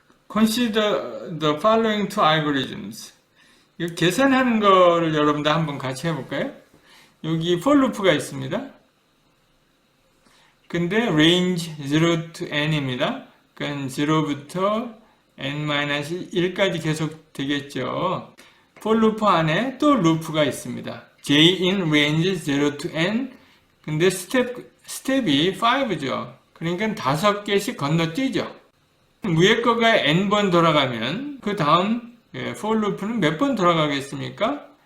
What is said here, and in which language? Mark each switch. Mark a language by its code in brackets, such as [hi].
[en] Consider the following two algorithms. [ko] 이거 계산하는 거를 여러분들 한번 같이 해볼까요? 여기 for loop가 있습니다. 근데 range 0 to n입니다. 그러니까 0부터 n-1까지 계속 되겠죠. for loop 안에 또 루프가 있습니다. j in range 0 to n. 근데 스텝이 5죠. 그러니까 5개씩 건너뛰죠. 위에 거가 n번 돌아가면 그 다음 for loop는 몇 번 돌아가겠습니까?